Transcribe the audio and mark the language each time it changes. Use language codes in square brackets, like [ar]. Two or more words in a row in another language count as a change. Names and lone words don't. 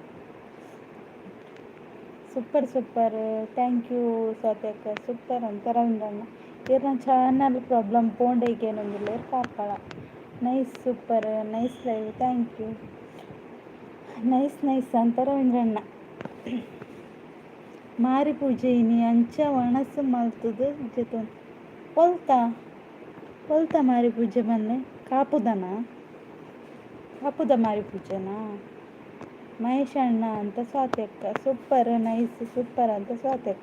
[en] super thank you ಸ್ವಾತಕ್ಕ. [kn] ಸೂಪರ್ ಅಂತ ರವೀಂದ್ರಣ್ಣ. [tcy] ಇವ್ರ ಚಾನಲ್ ಪ್ರಾಬ್ಲಮ್ ಪೋಂಡೇಗೆ ಏನೊಂದಿಲ್ಲ ಕಾರ್ಕಳ. [en] nice super nice live thank you. [kn] ನೈಸ್ ಅಂತ ರವೀಂದ್ರಣ್ಣ. [tcy] ಮಾರಿ ಪೂಜೆ ಇನಿ ಅಂಚ ಒಣಸು ಮಲ್ತದು ಜೊತೆ ಹೊಲ್ತಾ ಮಾರಿ ಪೂಜೆ ಮೊನ್ನೆ ಕಾಪುದ ಮಾರಿ ಪೂಜೆನಾ? [kn] ಮಹೇಶ್ ಅಣ್ಣ ಅಂತ ಸ್ವಾತಕ್ಕ. ಸೂಪರ್ ನೈಸ್ ಸೂಪರ್ ಅಂತ ಸ್ವಾತಕ್ಕ.